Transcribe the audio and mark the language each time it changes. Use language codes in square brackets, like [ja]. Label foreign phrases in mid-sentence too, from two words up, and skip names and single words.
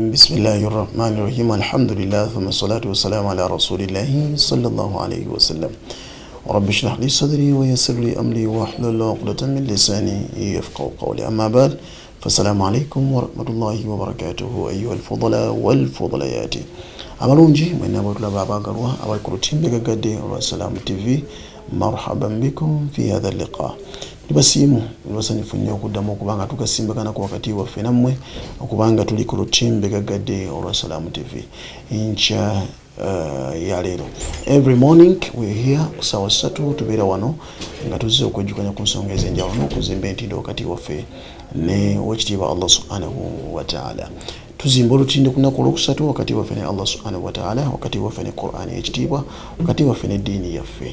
[ar] بسم الله الرحمن الرحيم. الحمد لله ثم الصلاة والسلام على رسول الله صلى الله عليه وسلم. رب اشرح لي صدري ويسر لي أمري واحلل عقدة من لساني يفقهوا قولي. أما بعد فالسلام عليكم ورحمة الله وبركاته أيها الفضلاء والفضليات. [lg] abalungi mwena bwetulaba abagalwa abali ku lutimbe gadde olwa Salam TV, [ar] مرحبا بكم في هذا اللقاء. [lg] Tubasiimu lwasanyufu nnyo okuddamu okubanga tugasimbagana ku wakati waffe nammwe okubanga tuli ku lutimbe gadde olwa Salam TV incha ya leero. [en] Every morning we are here [lg] kusawa 3 tubeera wano nga tuzze okwejjukanya ku nsonga ez'enjawulo n'okuzimba entindo wakati waffe ne wekitiibwa Allah [ar] سبحانه وتعالى. [lg] Tuzimba olutindo ku lunaku olwokusatu wakati waffe ne Allah [ar] سبحانه وتعالى, [lg] wakati waffe ne Qur'ani ekitiibwa, wakati waffe ne ddiini yaffe.